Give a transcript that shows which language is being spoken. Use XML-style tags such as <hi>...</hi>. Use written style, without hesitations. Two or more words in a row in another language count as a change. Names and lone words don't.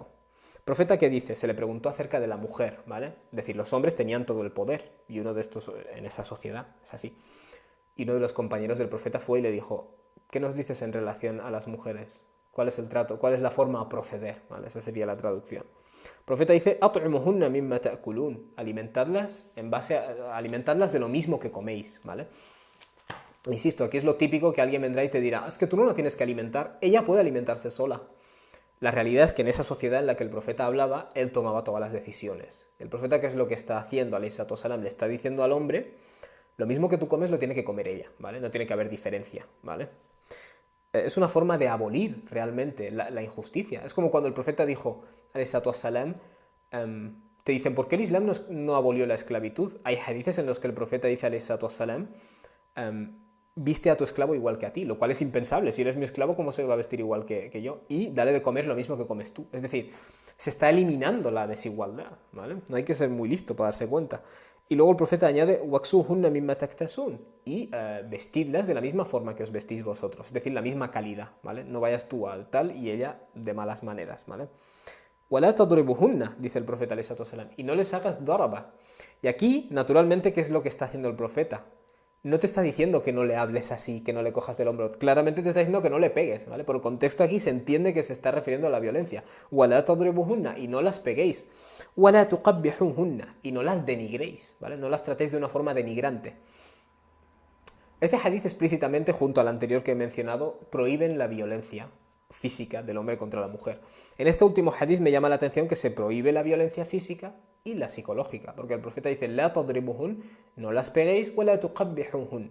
<es>Profeta que dice, se le preguntó acerca de la mujer, ¿vale? Es decir, los hombres tenían todo el poder y uno de estos en esa sociedad es así. Y uno de los compañeros del profeta fue y le dijo, ¿qué nos dices en relación a las mujeres? ¿Cuál es el trato? ¿Cuál es la forma a proceder? ¿Vale? Esa sería la traducción. El profeta dice,</es> <ar>"أطعموهن مما تأكلون",</ar> <es>alimentadlas alimentadlas de lo mismo que coméis, ¿vale? Insisto, aquí es lo típico que alguien vendrá y te dirá, es que tú no la tienes que alimentar, ella puede alimentarse sola. La realidad es que en esa sociedad en la que el profeta hablaba, él tomaba todas las decisiones. El profeta, ¿qué es lo que está haciendo?</es> <ar>عليه الصلاة والسلام,</ar> <es>le está diciendo al hombre, lo mismo que tú comes lo tiene que comer ella, ¿vale? No tiene que haber diferencia, ¿vale? Es una forma de abolir realmente la injusticia. Es como cuando el profeta dijo,</es> <ar>عليه الصلاة والسلام,</ar> <es>te dicen, ¿por qué el Islam no abolió la esclavitud? Hay hadices en los que el profeta dice,</es> <ar>عليه الصلاة والسلام,</ar> <es>viste a tu esclavo igual que a ti, lo cual es impensable. Si eres mi esclavo, ¿cómo se va a vestir igual que yo? Y dale de comer lo mismo que comes tú. Es decir, se está eliminando la desigualdad, ¿vale? No hay que ser muy listo para darse cuenta. Y luego el profeta añade,</es> <ar>"واكسوهن مما تكتسون",</ar> <es>y vestidlas de la misma forma que os vestís vosotros, es decir, la misma calidad, ¿vale? No vayas tú a tal y ella de malas maneras, ¿vale?</es> <ar>"ولا تضربوهن",</ar> <es>dice el profeta</es> <ar>عليه الصلاة والسلام,</ar> <es>y no les hagas daraba. Y aquí, naturalmente, ¿qué es lo que está haciendo el profeta? No te está diciendo que no le hables así, que no le cojas del hombro. Claramente te está diciendo que no le pegues, ¿vale? Por el contexto aquí se entiende que se está refiriendo a la violencia.</es> <ar>وَلَا تَضْرِبُهُنَّ,</ar> <es>y no las peguéis.</es> <ar>وَلَا تُقَبِّحُهُنَّ,</ar> <es>y no las denigréis, ¿vale? No las tratéis de una forma denigrante. Este hadith explícitamente, junto al anterior que he mencionado, prohíben la violencia física del hombre contra la mujer. En este último hadith me llama la atención que se prohíbe la violencia física y la psicológica, porque el profeta dice,</es> <ar>"لا تضربوهن",</ar> <es>no las peguéis,</es> <ar>"ولا تقبحوهن".</ar>